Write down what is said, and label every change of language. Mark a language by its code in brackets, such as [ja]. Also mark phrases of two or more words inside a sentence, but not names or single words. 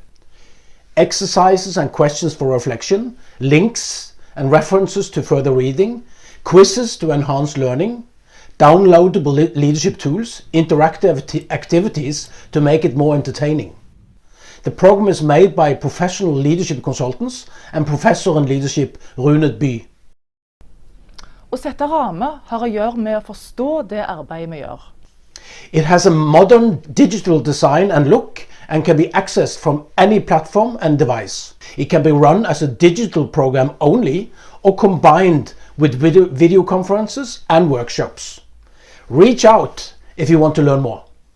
[en] Exercises and questions for reflection, links and references to further reading, quizzes to enhance learning, downloadable leadership tools, interactive activities to make it more entertaining. The program is made by professional leadership consultants and professor in leadership Rune By. [no] Å sette rammer har å gjøre med å forstå det arbeidet vi gjør. [en] It has a modern digital design and look and can be accessed from any platform and device. It can be run as a digital program only or combined with video conferences and workshops. Reach out if you want to learn more.